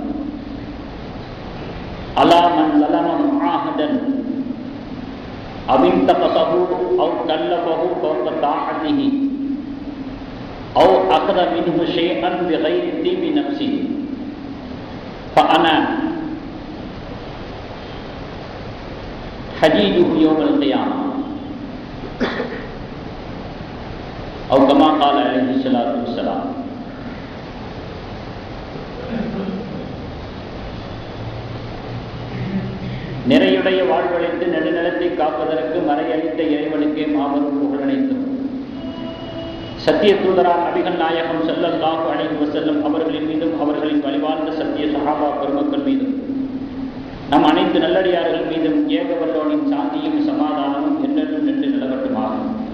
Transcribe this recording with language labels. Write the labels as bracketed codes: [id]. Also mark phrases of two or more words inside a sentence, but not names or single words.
[ar] ألا من ظلم معاهدا أو انتقصه أو كلفه فوق طاعته أو أخذ منه شيئا بغير طيب نفسه فأنا حديده يوم القيامة أو كما قال عليه الصلاة والسلام. [ta] நிறையுடைய வாழ்வழித்து நெடுநிலத்தை காப்பதற்கு மறையளித்த இறைவனுக்கே மாபெரும் புகழனைத்தும் சத்திய தூதராம் நபிகள் நாயகம் [ar] صلى الله عليه وسلم [ta] அவர்களின் மீதும் அவர்களின் வழிவாழ்ந்த சத்திய சஹாபா பெருமக்கள் மீதும் நம் அனைத்து நல்லடியார்கள் மீதும் ஏகவல்லோனின் சாந்தியும் சமாதானமும் என்றென்றும் நின்று நிலவட்டுமாகும்.